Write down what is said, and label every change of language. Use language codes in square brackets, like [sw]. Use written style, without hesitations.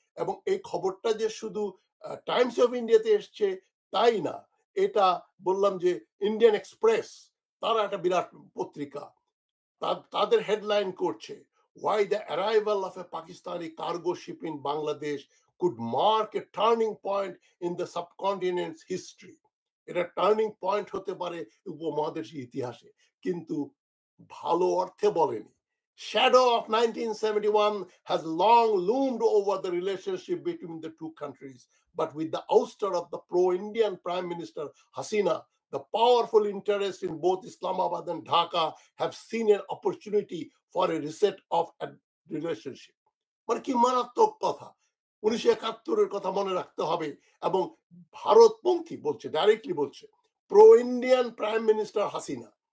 [bn] এবং এই খবরটা যে শুধু টাইমস অফ ইন্ডিয়াতে এসছে তাই না, এটা বললাম যে ইন্ডিয়ান এক্সপ্রেস, তারা একটা বিরাট পত্রিকা, তাদের হেডলাইন করছে [en] why the arrival of a Pakistani cargo ship in Bangladesh could mark a turning point in the subcontinent's history. [bn] এটা টার্নিং পয়েন্ট হতে পারে উপমহাদেশের ইতিহাসে, কিন্তু ভালো অর্থে বলেনি। [en] Shadow of 1971 has long loomed over the relationship between the two countries, but with the ouster of the pro-Indian Prime Minister Hasina, the powerful interests in both Islamabad and Dhaka have seen an opportunity for a reset of a relationship. [bn] মানে কি মারাত্মক কথা! 1971 কথা মনে রাখতে হবে। এবং ভারতপন্থী বলছে, ডাইরেক্টলি বলছে [en] pro Indian prime minister [bn] Hasina.